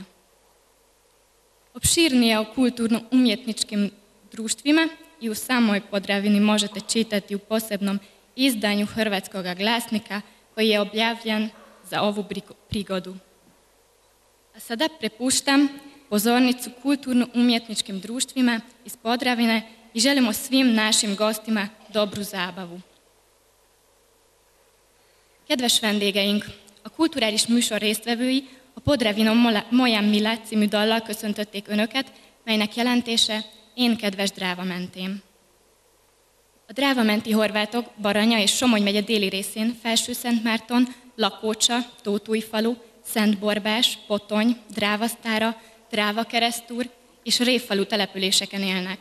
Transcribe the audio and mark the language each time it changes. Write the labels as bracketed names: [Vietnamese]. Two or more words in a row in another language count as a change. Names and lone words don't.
[Croatian] Opširnije o kulturno-umjetničkim društvima i u samoj Podravini možete čitati u posebnom izdanju Hrvatskog glasnika koji je objavljen za ovu prigodu. A sada prepuštam pozornicu kulturno-umjetničkim društvima iz Podravine i želimo svim našim gostima dobru zabavu. [Hungarian] Kedves vendégeink, a kulturális műsor résztvevői a Podravinon Molyán Mila című dallal köszöntötték Önöket, melynek jelentése Én kedves Drávamentém. A drávamenti horvátok Baranya és Somogy megye déli részén Felső-Szentmárton, Lakócsa, Tótújfalu, Szentborbás, Potony, Drávasztára, Drávakeresztúr és Révfalu településeken élnek.